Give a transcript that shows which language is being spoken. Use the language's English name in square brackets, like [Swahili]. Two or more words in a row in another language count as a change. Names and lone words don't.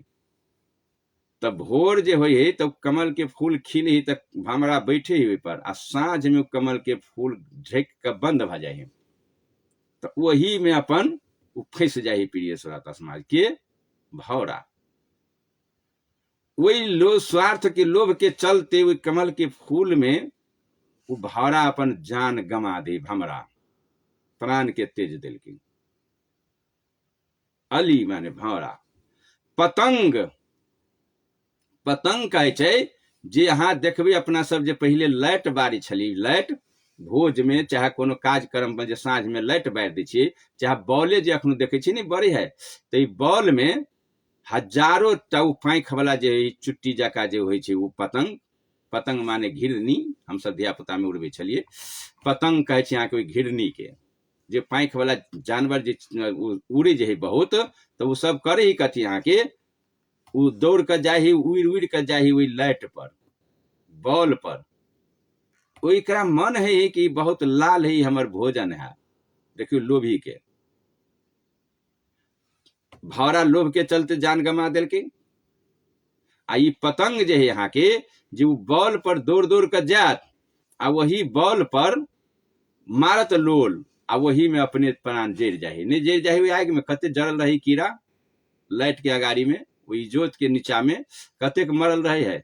[Maithili] तब भोर जे होय है तब कमल के फूल खिले है, तब भमरा बैठे ही पर, आ साँझ में कमल के फूल ढक के बंद भ जाए है, तो वही में अपन फंस जाए प्रिय श्रोता समाज के भौरा। वही स्वार्थ के लोभ के चलते वही कमल के फूल में वो भौरा अपन जान गमा दे, भमरा प्राण के तेज दिल की। अली माने भौरा। पतंग, पतंग कहे छै जे अहाँ देखबै अपना सब जे पहिले लाइट बारी छली, लाइट भोज में चाहे कोनो कार्यक्रम में जे साँझ में लाइट बारि दै छियै, चाहे बॉले जे अखनो देखै छी ने बड़ी है, तो बॉल में हजारों टा पाँख वाला जे चुट्टी जका जे होइ छै वो पतंग, पतंग माने घिरनी, हम सब धिया पुता में उड़बै छलियै। पतंग कहे छै अहाँके घिरनी के, जे पाँख वाला जानवर जे उड़े जे है बहुत, तो वो सब करे ही कथी अहाँके, वो दौड़ कर जाए ही, उड़ उड़ कर जाए ही वही लाइट पर, बॉल पर। ओकरा मन है कि बहुत लाल है हमर भोजन है। देखियो लोभी के, भौरा लोभ के चलते जान गमा दिल के। आ ई पतंग जे है यहाँ के, जो बॉल पर दौड़ दौड़ कर जात, आ वही बॉल पर मारत लोल, आ वही में अपने प्राण जड़ जाए, नहीं जड़ जाए आग में कते जड़ल रही कीड़ा लाइट के अगाड़ी में, वही जोत के नीचा में कतेक मरल रहे है।